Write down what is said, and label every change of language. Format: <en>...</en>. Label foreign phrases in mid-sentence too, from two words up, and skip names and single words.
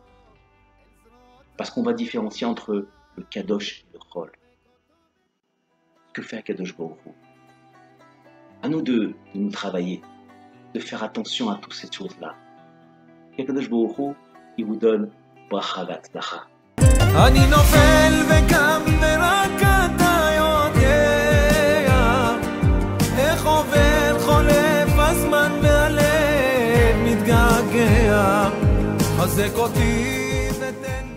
<fr>Parce qu'on va différencier entre le Kadosh et le Chol. Que fait</fr> <he>קדוש ברוך הוא?</he> <fr>À nous de nous travailler, de faire attention à toutes ces choses-là.</fr> <he>קדוש ברוך הוא,</he> <fr>il vous donne</fr> <he>ברכה והצלחה. אני נופל וקם ורק אתה יודע איך עובר חולף הזמן והלב מתגעגע חזק אותי ותן</he>